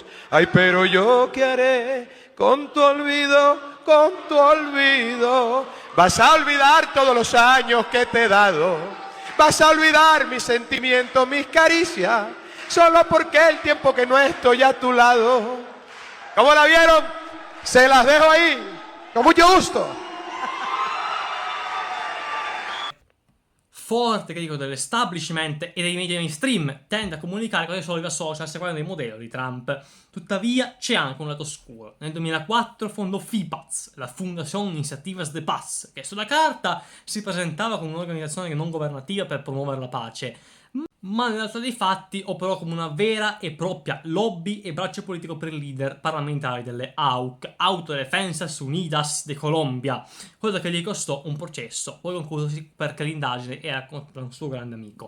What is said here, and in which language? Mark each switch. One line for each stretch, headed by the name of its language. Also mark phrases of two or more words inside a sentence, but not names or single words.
Spanish: Ay, pero yo qué haré con tu olvido, con tu olvido. Vas a olvidar todos los años que te he dado. Vas a olvidar mis sentimientos, mis caricias. Solo porque el tiempo que no estoy a tu lado. ¿Cómo la vieron? Se las dejo ahí, con mucho gusto.
Italian: Forte critico dell'establishment e dei media mainstream, tende a comunicare con i soliti social seguendo il modello di Trump. Tuttavia c'è anche un lato oscuro. Nel 2004 fondò FIPAZ, la Fundación Iniciativas de Paz, che sulla carta si presentava come un'organizzazione non governativa per promuovere la pace, ma nella realtà dei fatti operò come una vera e propria lobby e braccio politico per i leader parlamentari delle AUC, Autodefensas Unidas de Colombia, cosa che gli costò un processo, poi conclusosi perché l'indagine era contro un suo grande amico.